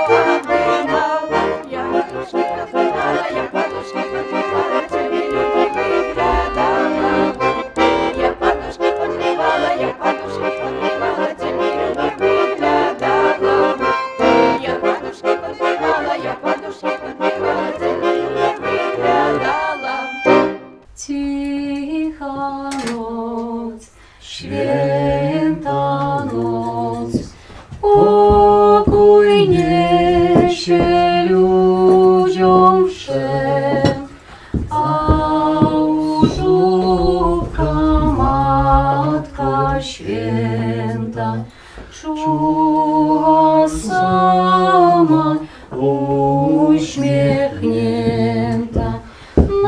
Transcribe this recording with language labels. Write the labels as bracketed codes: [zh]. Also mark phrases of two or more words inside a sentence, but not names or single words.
[ru] Я подушки подбивала, тебе любовь выглядала. Я подушки подбивала, тебе любовь выглядала. Я подушки подбивала, тебе любовь выглядала. [pl] Cicha noc, święta noc, pokój niesie ludziom wszem, a u żłóbka Matka Święta czuła sama uśmiechnięta.